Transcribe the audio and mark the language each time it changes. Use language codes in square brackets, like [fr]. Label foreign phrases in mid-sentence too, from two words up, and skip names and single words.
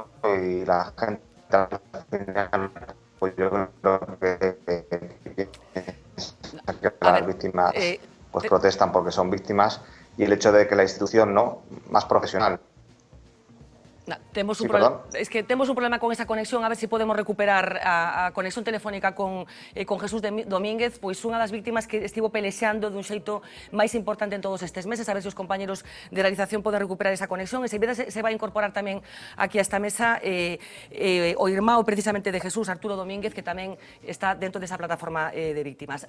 [es] Y la gente al final, pues yo creo que las víctimas pues protestan porque son víctimas, y el hecho de que la institución no más profesional. [gl] Temos Sí, un problema, es que temos un problema con esa conexión, a ver se si podemos recuperar a conexión telefónica con Jesús Domínguez, pois unha das víctimas que estivo pelexando dun xeito máis importante en todos estes meses, a ver se os compañeros de realización poden recuperar esa conexión, e seguida se vai incorporar tamén aquí a esta mesa o irmão precisamente de Jesús, Arturo Domínguez, que tamén está dentro desa plataforma de víctimas.